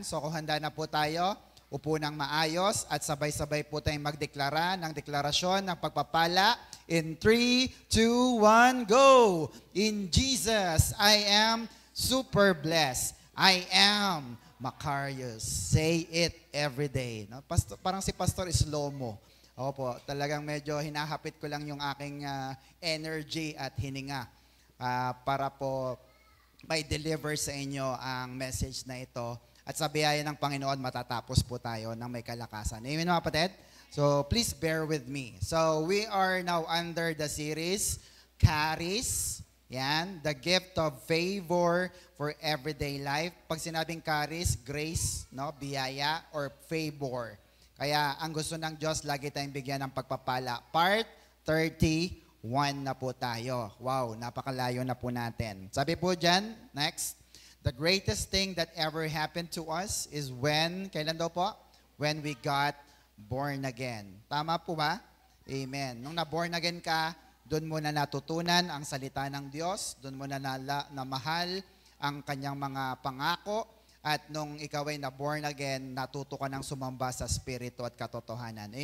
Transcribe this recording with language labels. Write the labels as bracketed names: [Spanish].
[Filipino] So kung handa na po tayo, upo ng maayos at sabay-sabay po tayong magdeklara ng deklarasyon ng pagpapala. [English] In 3, 2, 1, go! In Jesus, I am super blessed. I am Macarius. Say it every day. No? [Filipino] Parang si Pastor Slow-mo. Opo, talagang medyo hinahapit ko lang yung aking energy at hininga para po may deliver sa inyo ang message na ito. At sa biyaya ng Panginoon, matatapos po tayo ng may kalakasan. Amen mga kapatid? [English] So, please bear with me. So, we are now under the series, Charis. Yan, the gift of favor for everyday life. [Filipino] Pag sinabing charis, grace, no, biyaya, or favor. Kaya, ang gusto ng Diyos, lagi tayong bigyan ng pagpapala. Part 31 na po tayo. Wow, napakalayo na po natin. Sabi po dyan, next. [English] The greatest thing that ever happened to us is when, [Filipino] kailan daw po? [English] When we got born again. [Filipino] Tama po ba? Amen. Nung na-born again ka, doon mo na natutunan ang salita ng Diyos, doon mo na namahal ang kanyang mga pangako, at nung ikaw ay na-born again, natuto ka ng sumamba sa spirito at katotohanan.